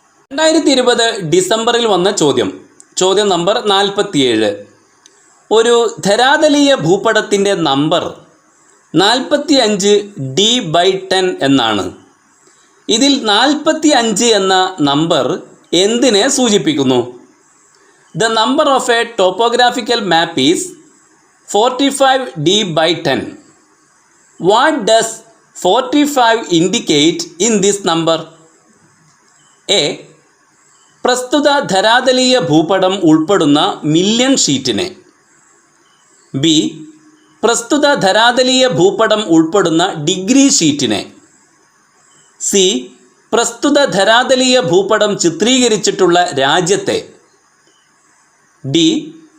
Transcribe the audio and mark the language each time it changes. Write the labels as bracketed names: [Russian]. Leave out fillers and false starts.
[Malayalam] 2020 ഡിസംബറിൽ വന്ന ചോദ്യം നമ്പർ 47. ഒരു ധരാതലീയ ഭൂപടത്തിൻ്റെ നമ്പർ 45D/10 എന്നാണ്. ഇതിൽ 45 എന്ന നമ്പർ എന്തിനെ സൂചിപ്പിക്കുന്നു? [English] The number of a topographical map is 45D/10. What does 45 indicate in this number? A. [Malayalam] പ്രസ്തുത ധരാതലീയ ഭൂപടം ഉൾപ്പെടുന്ന മില്യൺ ഷീറ്റിനെ. ബി. പ്രസ്തുത ധരാതലീയ ഭൂപടം ഉൾപ്പെടുന്ന ഡിഗ്രി ഷീറ്റിനെ. സി. പ്രസ്തുത ധരാതലീയ ഭൂപടം ചിത്രീകരിച്ചിട്ടുള്ള രാജ്യത്തെ. ഡി.